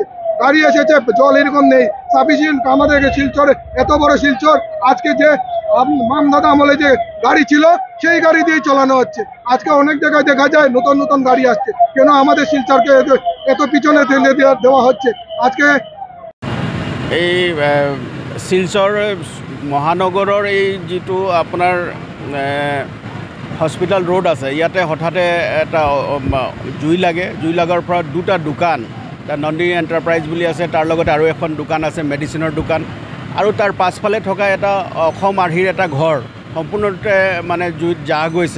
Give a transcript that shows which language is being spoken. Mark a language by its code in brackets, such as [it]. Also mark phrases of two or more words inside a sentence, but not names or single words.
[bn] গাড়ি এসেছে, জল এরকম নেই সাফিসিয়েন্ট। আমাদের শিলচরে এত বড় শিলচর, আজকে যে মামদাদা আমলে যে গাড়ি ছিল সেই গাড়ি দিয়ে চালানো হচ্ছে। আজকে অনেক জায়গায় দেখা যায় নতুন নতুন গাড়ি আসছে, কেন আমাদের শিলচরকে এত পিছনে ঠেলে দেওয়া হচ্ছে? আজকে [as] এই শিলচৰ মহানগৰৰ এই যিটো আপোনাৰ হস্পিটেল ৰোড আছে, ইয়াতে হঠাতে এটা জুই লাগাৰ পৰা দুটা দোকান, নন্দিনী এণ্টাৰপ্ৰাইজ বুলি আছে, তাৰ লগতে আৰু এখন দোকান আছে মেডিচিনৰ দোকান, আৰু তাৰ পাছফালে থকা এটা অসম আৰ্হিৰ এটা ঘৰ সম্পূৰ্ণৰূপে মানে জুইত জাহ গৈছে।